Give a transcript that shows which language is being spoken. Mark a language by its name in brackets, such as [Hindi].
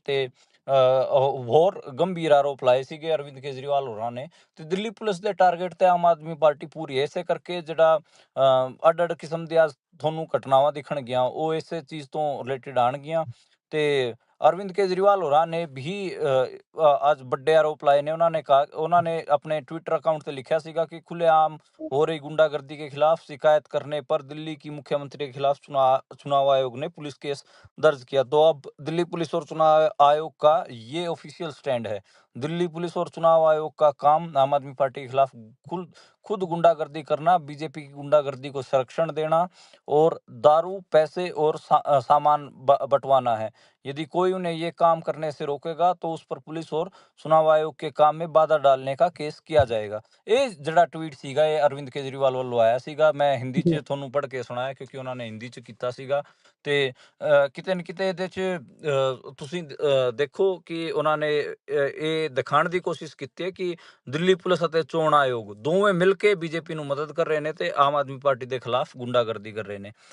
[Punjabi] ਤੇ ਹੋਰ ਗੰਭੀਰ ਆਰੋਪ ਲਾਏ ਸੀਗੇ ਅਰਵਿੰਦ ਕੇਜਰੀਵਾਲ ਹੋਰਾਂ ਨੇ। ਤੇ ਦਿੱਲੀ ਪੁਲਿਸ ਦੇ ਟਾਰਗੇਟ ਤੇ ਆਮ ਆਦਮੀ ਪਾਰਟੀ ਪੂਰੀ ਹੈ। ਇਸੇ ਕਰਕੇ ਜਿਹੜਾ ਅੱਡ-ਅੱਡ ਕਿਸਮ ਦੀਆਂ ਤੁਹਾਨੂੰ ਘਟਨਾਵਾਂ ਦਿਖਣਗੀਆਂ ਉਹ ਇਸੇ ਚੀਜ਼ ਤੋਂ ਰਿਲੇਟਿਡ ਆਉਣਗੀਆਂ। ਤੇ ਅਰਵਿੰਦ ਕੇਜਰੀਵਾਲ ਹੋਰਾਂ ਨੇ ਵੀ ਅੱਜ ਵੱਡੇ ਆਰੋਪ ਲਾਏ ਨੇ। ਉਹਨਾਂ ਨੇ ਆਪਣੇ [Hindi] ट्विटर अकाउंट पे लिखा सीगा कि खुलेआम हो रही गुंडागर्दी के खिलाफ शिकायत करने पर दिल्ली की मुख्यमंत्री के खिलाफ चुनाव आयोग ने पुलिस केस दर्ज किया। तो अब दिल्ली पुलिस और चुनाव आयोग का ये ऑफिशियल स्टैंड है। दिल्ली पुलिस और चुनाव आयोग का काम आम आदमी पार्टी के खिलाफ खुद खुद गुंडागर्दी करना, बीजेपी की गुंडागर्दी को संरक्षण देना और दारू, पैसे और सामान बंटवाना है। यदि कोई उन्हें ये काम करने से रोकेगा तो उस पर पुलिस और चुनाव आयोग के काम में बाधा डालने का केस किया जाएगा। [Punjabi] ਇਹ ਜਿਹੜਾ ਟਵੀਟ ਸੀਗਾ ਇਹ ਅਰਵਿੰਦ ਕੇਜਰੀਵਾਲ ਵੱਲੋਂ ਆਇਆ ਸੀਗਾ। ਮੈਂ ਹਿੰਦੀ 'ਚ ਤੁਹਾਨੂੰ ਪੜ੍ਹ ਕੇ ਸੁਣਾਇਆ ਕਿਉਂਕਿ ਉਹਨਾਂ ਨੇ ਹਿੰਦੀ 'ਚ ਕੀਤਾ ਸੀਗਾ। ਤੇ ਕਿਤੇ ਨਾ ਕਿਤੇ ਇਹਦੇ 'ਚ ਤੁਸੀਂ ਦੇਖੋ ਕਿ ਉਹਨਾਂ ਨੇ ਇਹ ਦਿਖਾਉਣ ਦੀ ਕੋਸ਼ਿਸ਼ ਕੀਤੀ ਹੈ ਕਿ ਦਿੱਲੀ ਪੁਲਿਸ ਅਤੇ ਚੋਣ ਆਯੋਗ ਦੋਵੇਂ ਮਿਲ ਕੇ ਬੀਜੇਪੀ ਨੂੰ ਮਦਦ ਕਰ ਰਹੇ ਨੇ ਤੇ ਆਮ ਆਦਮੀ ਪਾਰਟੀ ਦੇ ਖਿਲਾਫ ਗੁੰਡਾਗਰਦੀ ਕਰ ਰਹੇ ਨੇ।